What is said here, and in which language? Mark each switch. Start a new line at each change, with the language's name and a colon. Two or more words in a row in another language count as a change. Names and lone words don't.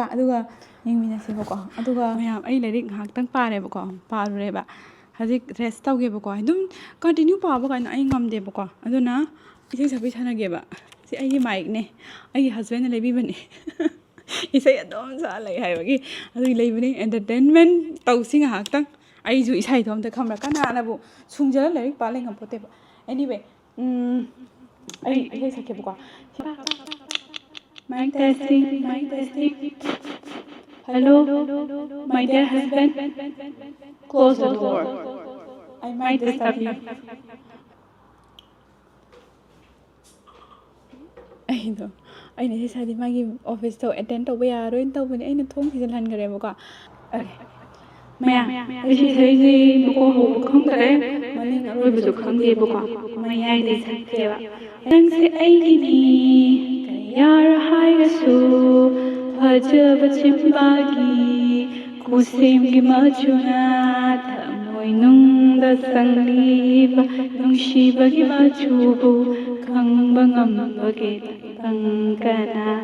Manipuri: ꯑꯗꯨꯒ ꯌꯦꯡꯃꯤꯟꯅꯁꯦꯕꯀꯣ ꯑꯗꯨꯒ ꯃꯌꯥꯝ ꯑꯩ ꯂꯥꯏꯔꯤꯛ ꯉꯥꯏꯍꯥꯛꯇꯪ ꯄꯥꯔꯨꯔꯦꯕ ꯍꯧꯖꯤꯛ ꯔꯦꯁ ꯇꯧꯒꯦꯕꯀꯣ ꯑꯗꯨꯝ ꯀꯟꯇꯤꯅ꯭ꯌꯨ ꯄꯥꯕ ꯀꯥꯏꯅ ꯑꯩ ꯉꯝꯗꯦꯕꯀꯣ ꯑꯗꯨꯅ ꯏꯁꯩ ꯁꯛꯄꯤ ꯁꯥꯟꯅꯒꯦꯕ ꯁꯤ ꯑꯩꯒꯤ ꯃꯥꯏꯛꯅꯦ ꯑꯩꯒꯤ ꯍꯁꯕꯦꯟꯅ ꯂꯩꯕꯤꯕꯅꯦ ꯏꯁꯩ ꯑꯗꯨꯝ ꯁꯛꯑ ꯂꯩ ꯍꯥꯏꯕꯒꯤ ꯑꯗꯨꯒꯤ ꯂꯩꯕꯅꯦ ꯑꯦꯟꯇꯔꯇꯦꯟꯃꯦꯟ ꯇꯧꯁꯤ ꯉꯥꯏꯍꯥꯛꯇꯪ ꯑꯩꯁꯨ ꯏꯁꯩꯗꯣ ꯑꯝꯇ ꯈꯪꯕ꯭ꯔꯥ ꯀꯅꯥꯅꯕꯨ ꯁꯨꯡꯖꯔ ꯂꯥꯏꯔꯤꯛ ꯄꯥ ꯂꯩ ꯉꯝꯄꯣꯠꯇꯦꯕ ꯑꯦꯅꯤꯋꯦ ꯑꯩ ꯏꯁꯩ ꯁꯛꯀꯦꯕꯀꯣ
English: mic testing hello my dear husband close the door I might disturb you
Manipuri: ꯑꯩꯅ ꯏꯁꯩ ꯃꯥꯒꯤ ꯑꯣꯐꯤꯁꯇꯣ ꯑꯦꯇꯦꯟ ꯇꯧꯕ ꯌꯥꯔꯣꯏꯅ ꯇꯧꯕꯅꯦ ꯑꯩꯅ ꯊꯣꯡ ꯊꯤꯖꯤꯜꯍꯟꯈ꯭ꯔꯦꯕꯀꯣ ꯃꯌꯥꯝ ꯑꯩ ꯏꯁꯩꯁꯤ ꯃꯀꯣꯛ ꯍꯧꯕ ꯈꯪꯗ꯭ꯔꯦ ꯃꯅꯤꯡ ꯑꯔꯣꯏꯕꯁꯨ ꯈꯪꯗꯦꯕꯀꯣ ꯃꯌꯥꯏꯗ ꯁꯛꯀꯦꯕ ꯅꯪꯁꯦ ꯑꯩꯒꯤꯅꯤ ꯀꯌꯥꯔ ꯍꯥꯏꯔꯁꯨ ꯐꯖꯕ ꯆꯤꯝꯕꯥꯜꯒꯤ ꯈꯨꯁꯦꯝꯒꯤ ꯃꯆꯨꯅ ꯊꯃꯣꯏꯅꯨꯡꯗ ꯆꯪꯂꯤꯕ ꯅꯨꯡꯁꯤꯕꯒꯤ ꯃꯆꯨꯕꯨ ꯈꯪꯕ ꯉꯝꯕꯒꯦ ꯀꯅꯥ